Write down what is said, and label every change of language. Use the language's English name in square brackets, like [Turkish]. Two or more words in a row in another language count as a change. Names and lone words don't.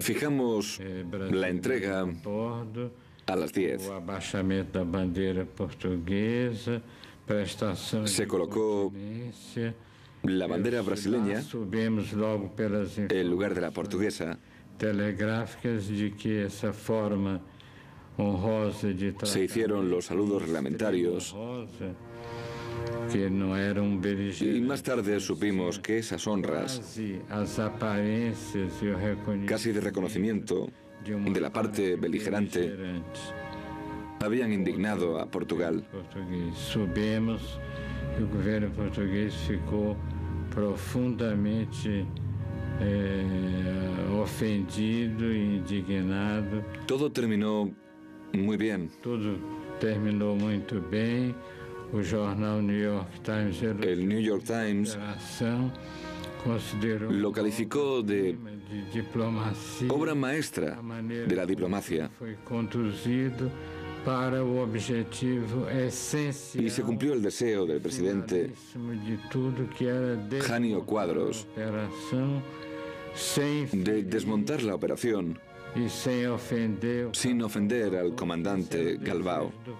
[Spanish] Fijamos la entrega a las 10. [Portuguese] O abaixamento da bandeira portuguesa, prestação [Spanish] se colocó la bandera brasileña en lugar de la portuguesa. Telegráficas de que esa forma honrosa de se hicieron los saludos reglamentarios. Que no era un y más tarde supimos que esas honras, casi de reconocimiento de la parte beligerante, habían indignado a Portugal. Sabemos que el gobierno portugués [Portuguese] ficou profundamente ofendido e indignado. [Spanish] Todo terminó muy bien. [Portuguese] Todo terminou muito bem. [Spanish] El New York Times lo calificó de obra maestra de la diplomacia y se cumplió el deseo del presidente Jânio Quadros de desmontar la operación sin ofender al comandante Galbao.